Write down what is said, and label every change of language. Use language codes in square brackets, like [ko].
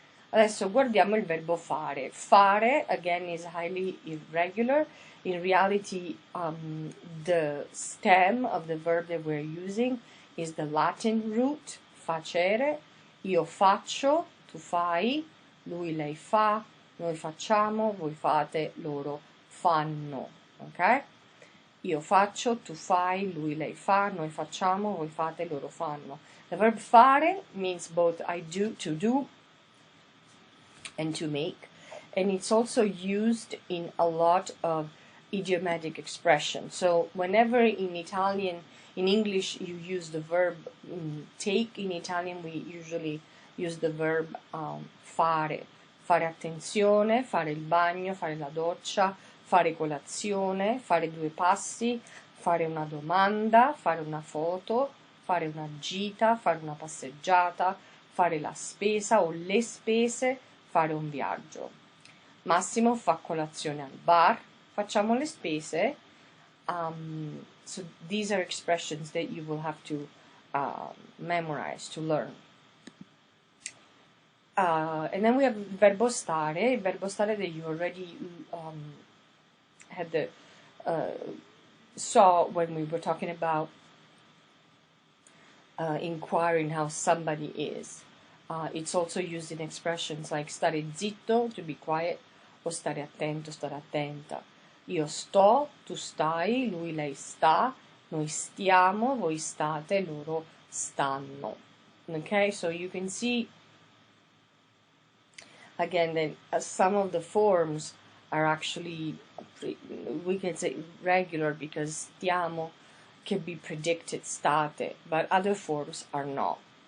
[it] Adesso guardiamo il verbo fare. [en] Fare, again, is highly irregular. In reality, the stem of the verb that we're using is the Latin root, facere. [it] Io faccio, tu fai, lui, lei fa, noi facciamo, voi fate, loro fanno. Ok? Io faccio, tu fai, lui, lei fa, noi facciamo, voi fate, loro fanno. [en] The verb fare means both I do, to do, and to make, and it's also used in a lot of idiomatic expression. So whenever in English you use the verb take, in Italian we usually use the verb fare. [it] Fare attenzione, fare il bagno, fare la doccia, fare colazione, fare 2 passi, fare una domanda, fare una foto, fare una gita, fare una passeggiata, fare la spesa o le spese, fare un viaggio. Massimo fa colazione al bar, facciamo le spese. [en] So these are expressions that you will have to memorize, to learn. And then we have verbo stare that you already had the saw when we were talking about inquiring how somebody is. It's also used in expressions like stare zitto, to be quiet, o stare attento, stare attenta. [it] Io sto, tu stai, lui, lei sta, noi stiamo, voi state, loro stanno. [en] Okay, so you can see again that some of the forms are actually, we can say regular because stiamo can be predicted, state, but other forms are not.